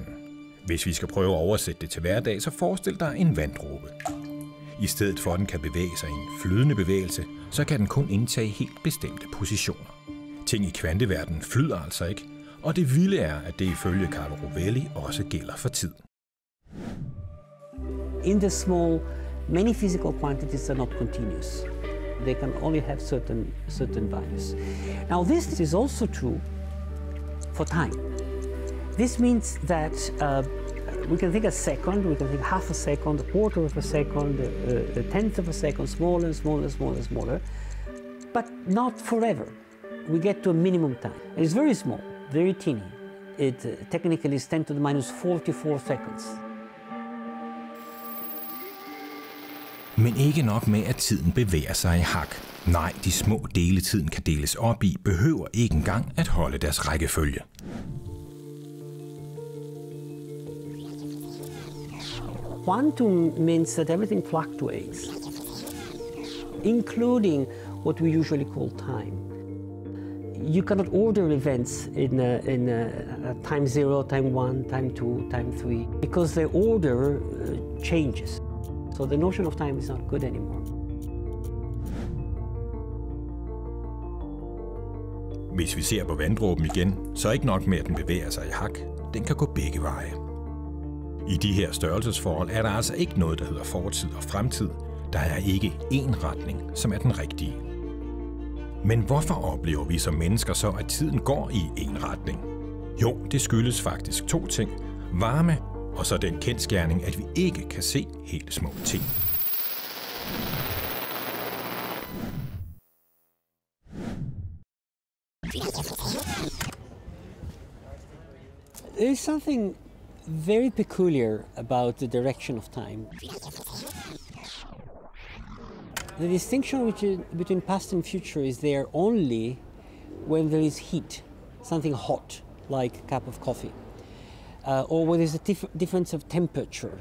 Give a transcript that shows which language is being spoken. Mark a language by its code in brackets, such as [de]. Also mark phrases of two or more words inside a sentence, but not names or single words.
[da] Hvis vi skal prøve at oversætte det til hverdag, så forestil dig en vanddråbe. I stedet for, at den kan bevæge sig i en flydende bevægelse, så kan den kun indtage helt bestemte positioner. Ting i kvanteverdenen flyder altså ikke, og det vilde er, at det ifølge Carlo Rovelli også gælder for tid. [en] In the small, many physical quantities are not continuous. They can only have certain values. Now this is also true for time. This means that we can think a second, we can think half a second, a quarter of a second, a tenth of a second, smaller and smaller and smaller and smaller, but not forever. We get to a minimum time. It's very small, very teeny. It technically is 10 to the minus 44 seconds. [da] Men ikke nok med, at tiden bevæger sig i hak. Nej, de små dele tiden kan deles op i, behøver ikke engang at holde deres rækkefølge. [en] Quantum means that everything fluctuates, including what we usually call time. You cannot order events in time 0, time 1, time 2, time 3, because their order changes. So the notion of time is not good anymore. [da] Hvis vi ser på vanddråben igen, så er ikke nok med, at den bevæger sig i hak. Den kan gå begge veje. I de her størrelsesforhold er der altså ikke noget, der hedder fortid og fremtid. Der er ikke én retning, som er den rigtige. Men hvorfor oplever vi som mennesker så, at tiden går i én retning? Jo, det skyldes faktisk to ting. Varme og så den kendsgerning, at vi ikke kan se helt små ting. [en] There is something very peculiar about the direction of time. The distinction between past and future is there only when there is heat, something hot, like a cup of coffee, or when there's a difference of temperature.